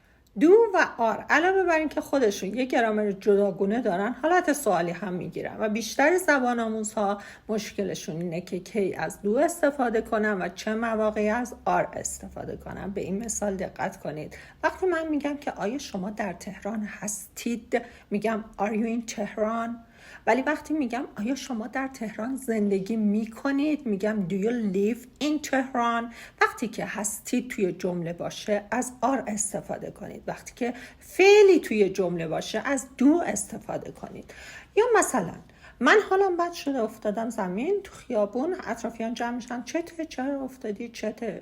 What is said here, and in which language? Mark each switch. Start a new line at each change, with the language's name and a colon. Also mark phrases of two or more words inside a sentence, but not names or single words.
Persian: دو و آر علاوه بر این که خودشون یک گرامر جداگونه دارن، حالت سوالی هم میگیرن و بیشتر زبان آموزها مشکلشون اینه که کی از دو استفاده کنن و چه مواقعی از آر استفاده کنن. به این مثال دقت کنید. وقتی من میگم که آیا شما در تهران هستید، میگم
English: Are you in
Persian: تهران. ولی وقتی میگم آیا شما در تهران زندگی میکنید، میگم
English: Do you live in
Persian: تهران. وقتی که هستید توی جمله باشه از آر استفاده کنید. وقتی که فعلی توی جمله باشه از دو استفاده کنید. یا مثلا من حالم بد شده افتادم زمین تو خیابون، اطرافیان جمع میشن چته، چرا افتادی، چته.